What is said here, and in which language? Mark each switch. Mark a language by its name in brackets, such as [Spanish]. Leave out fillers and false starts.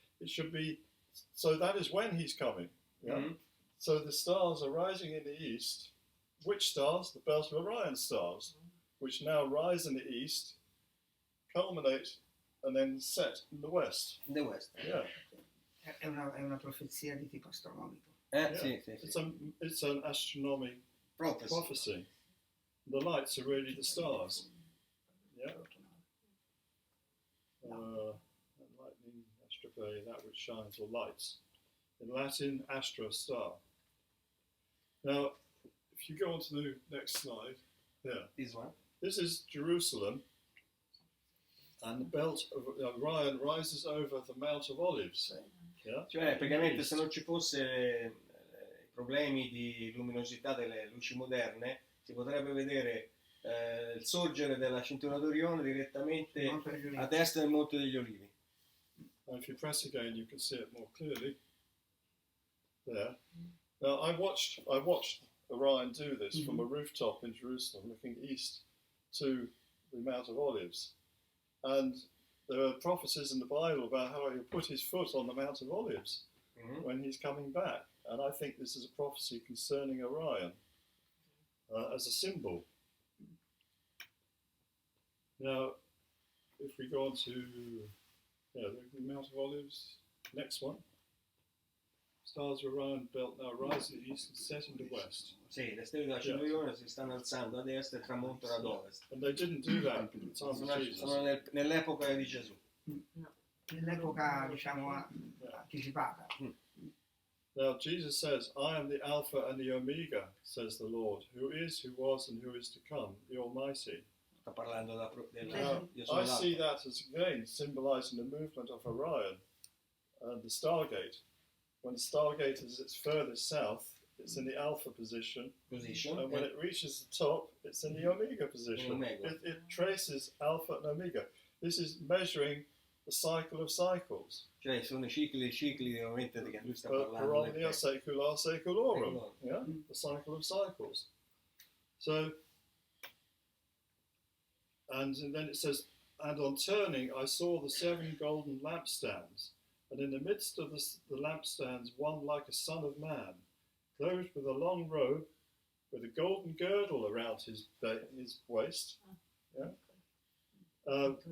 [English] It should be, so that is when he's coming. Yeah. Mm-hmm. So the stars are rising in the east. Which stars? The belt of Orion stars, which now rise in the east, culminate, and then set in the west. In the West. Yeah. [Italian] È una profezia di tipo astronomico. [English] Yeah. [Italian] Sì. [English] It's an astronomical prophecy. The lights are really the stars. Yeah. Lightning, astrope, that which shines or lights. In Latin, astra, star. Now, if you go on to the next slide, This one. this is Jerusalem, and the belt of Orion rises over the Mount of Olives. Yeah? [Italian] Cioè, praticamente se non ci fosse problemi di luminosità delle luci moderne, si potrebbe vedere il sorgere della cintura d'Orione direttamente a destra del Monte degli Olivi. [English] And if you press again, you can see it more clearly there. Now, I watched Orion do this from a rooftop in Jerusalem, looking east to the Mount of Olives. And there are prophecies in the Bible about how he'll put his foot on the Mount of Olives when he's coming back. And I think this is a prophecy concerning Orion as a symbol. Now, if we go on to the Mount of Olives, next one. Stars of Orion belt now rise in the east and set in the west. [Italian] Sì, le stelle della cintura d'Orione si stanno alzando a destra e tramontano ad ovest. [English] And they didn't do that at the time of Jesus. [Italian] Sono nell'epoca di Gesù. Nell'epoca, diciamo, anticipata. [English] Now Jesus says, I am the Alpha and the Omega, says the Lord, who is, who was, and who is to come, the Almighty. [Italian] Sta parlando [English] Now, I see that as again symbolizing the movement of Orion and the Stargate. When the Stargate is its furthest south, it's in the Alpha position, and when it reaches the top, it's in the Omega position. It traces Alpha and Omega. This is measuring the cycle of cycles. [Italian] Cioè sono i cicli ovviamente che lui sta parlando. [Latin] Paromnia secula seculorum. [English] Yeah, the cycle of cycles. So, and then it says, and on turning, I saw the 7 golden lampstands, and in the midst of the lampstands, one like a son of man, clothed with a long robe, with a golden girdle around his waist. Yeah.